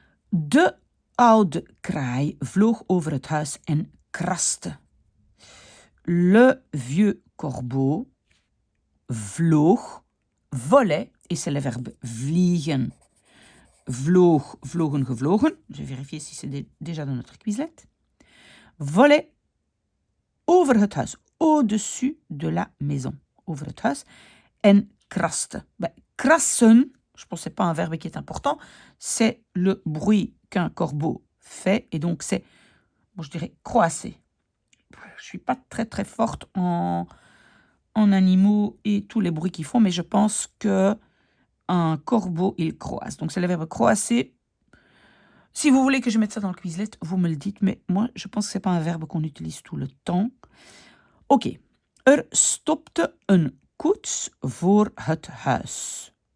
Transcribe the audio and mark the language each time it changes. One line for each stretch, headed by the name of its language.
Dutch: De oude kraai vloog over het huis en kraste.
French: Le vieux corbeau vloog, volait, et c'est le verbe vliegen. Vloog, vlogen, gevlogen. Je vais vérifier si c'est déjà dans notre Quizlet. Volait
Dutch: over het huis,
French: au-dessus de la maison.
Dutch: Over het huis. En kraste.
French: Krassen, je pense que ce n'est pas un verbe qui est important, c'est le bruit qu'un corbeau fait, et donc c'est, je dirais, croasser. Je ne suis pas très très forte en animaux et tous les bruits qu'ils font, mais je pense que un corbeau, il croasse. Donc c'est le verbe croasser. Si vous voulez que je mette ça dans le Quizlet, vous me le dites, mais moi, je pense que ce n'est pas un verbe qu'on utilise tout le temps. Ok.
Dutch: Stopte een koets voor het huis.